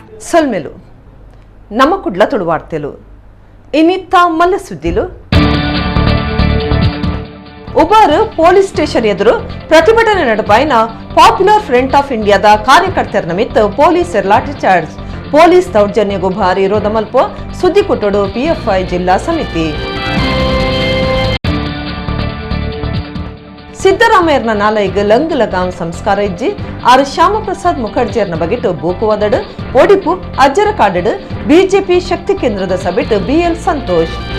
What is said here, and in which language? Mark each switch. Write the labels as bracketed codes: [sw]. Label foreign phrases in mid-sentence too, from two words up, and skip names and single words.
[tcy] ಸೊಲ್ಮೆಲು ನಮ್ಮ ಕುಡ್ಲ ತುಳು ವಾರ್ತೆಲು ಇನ್ನಿತ್ತ ಮಲ್ಲ ಸುದ್ದಿಲು ಉಬಾರ್ [en] police station [tcy] ಎದುರು ಪ್ರತಿಭಟನೆ ನಡಪಾಯಿನ ಪಾಪ್ಯುಲರ್ ಫ್ರಂಟ್ ಆಫ್ ಇಂಡಿಯಾದ ಕಾರ್ಯಕರ್ತರ ನಿಮಿತ್ತ ಪೊಲೀಸರ [en] lathi charge [tcy] ಪೊಲೀಸ್ ದೌರ್ಜನ್ಯಗೂ ಭಾರಿ ವಿರೋಧ ಮಲ್ಪ ಸುದ್ದಿ ಕೊಟ್ಟಡು ಪಿಎಫ್ಐ ಜಿಲ್ಲಾ ಸಮಿತಿ ಸಿದ್ದರಾಮಯ್ಯನ ನಾಲೈಗ್ ಲಂಗ್ ಲಗಾಮ್ ಸಂಸ್ಕಾರ ಇಜ್ಜಿ ಆರ್ ಶ್ಯಾಮಪ್ರಸಾದ್ ಮುಖರ್ಜಿಯರ್ನ ಬಗೆಟ್ ಬೂಕುವಾದಡ್ ಒಡಿಪು ಅಜ್ಜರ ಕಾಡಡ್ ಬಿಜೆಪಿ ಶಕ್ತಿ ಕೇಂದ್ರದ ಸಭೆಟ್ ಬಿಎಲ್ ಸಂತೋಷ್